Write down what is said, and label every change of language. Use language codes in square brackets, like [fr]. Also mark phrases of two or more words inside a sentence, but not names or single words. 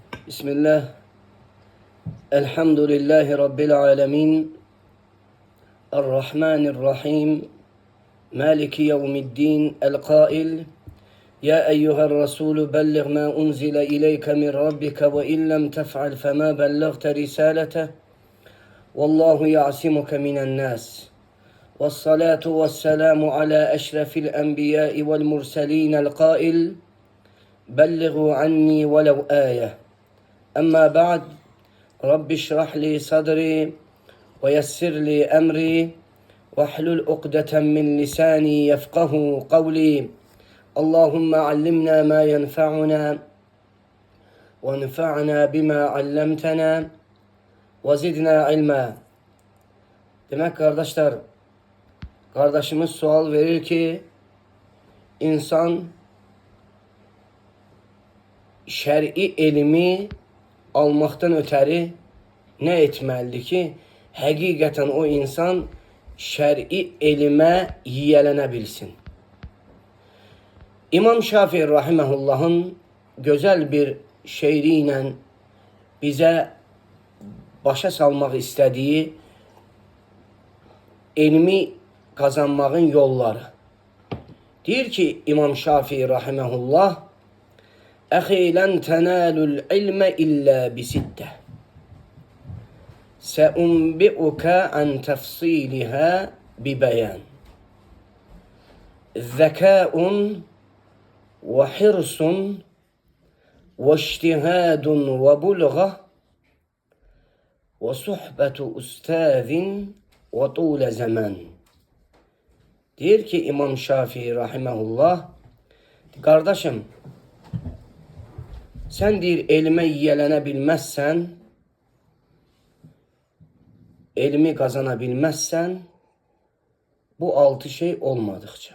[ar] Bismillah. الحمد لله رب العالمين. الرحمن الرحيم مالك يوم الدين القائل. يا أيها الرسول بلغ ما أنزل إليك من ربك وإن لم تفعل فما بلغت رسالته. والله يعصمك من الناس. والصلاة والسلام على أشرف الأنبياء والمرسلين. El-Kail. بلغوا عني ولو آية. أما بعد رب اشرح لي صدري ويسر لي أمري واحلل عقدة من لساني يفقهوا قولي. اللهم علمنا ما ينفعنا وانفعنا بما علمتنا وزدنا علما. [tr] Demek kardeşler, kardeşimiz [az] sual verir ki insan şer'i elmi almaktan ötəri nə etməlidir ki, həqiqətən o insan şər'i elmə yiyələnə bilsin. İmam Şafii rahiməhullahın gözəl bir şeiri ilə bizə başa salmaq istədiyi elmi qazanmağın yolları. Deyir ki, İmam Şafii rahiməhullah, [ar] أخي لن تنالوا العلم إلا بستة سأنبئك عن تفصيلها ببيان ذكاء وحرص واجتهاد وبلغة وصحبة أستاذ وطول زمان. [az] Deyir ki İmam Şafii rahimehullah, [tr] kardeşim sen [az] deyir elmə yiyələnə bilməzsən, elmi qazana bilməzsən, bu 6 şey olmadıkça.